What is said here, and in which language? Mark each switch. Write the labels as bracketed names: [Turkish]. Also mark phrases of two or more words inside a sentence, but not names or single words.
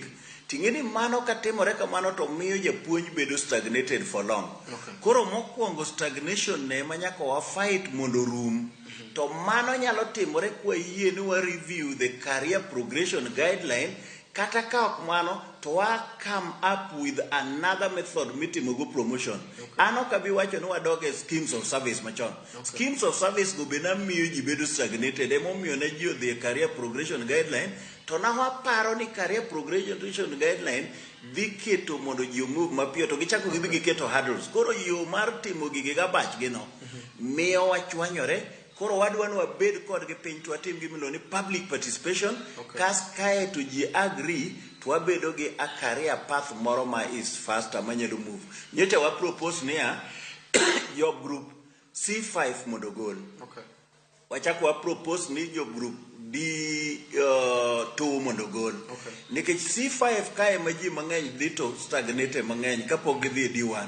[Luo (Kenya and Tanzania)] Ting'eni mano katimore kamano to miyo japuonj bedo [English] stagnated for long. [Luo (Kenya and Tanzania)] Koro mokwongo stagnation ne manyaka wa fight mondo rum. To mano nyalo timore kwa yie ni wa [English] review the Career Progression Guideline [Luo (Kenya and Tanzania)] kata ka ok mano to wa [English] come up with another method [Luo (Kenya and Tanzania)] mitimo go promotion. Ano kabi wacho ni wadoge [English] schemes of service [Luo (Kenya and Tanzania)] machon. [English] Schemes of service [Luo (Kenya and Tanzania)] go be na miyo ji bedo stagnated. Emo miyo na ji odhi Career Progression Guideline to na waparo ni Career Progression Guideline dhi keto mondo ji move mapiyo to gichako gidhi giketo hurdles. Koro yo mar timo gige gabach gino miyo wachwanyore. Koro wadwa ni wabed kod gi piny to watim gimilo ni [English] public participation. [Luo (Kenya and Tanzania)] Kas kae to ji agree to wabedo gi [English] a career path [Luo (Kenya and Tanzania)] moro ma [English] is faster [Luo (Kenya and Tanzania)] manyalo move. Nyocha wa propose niya [English] job group [Luo (Kenya and Tanzania)] C5 mondo gol. Wachako wa propose ni [English] job group [Luo (Kenya and Tanzania)] D2 mondo gol. Nikech C5 kae ma ji mang'eny dhi to stagnate mang'eny kapok gidhi D1.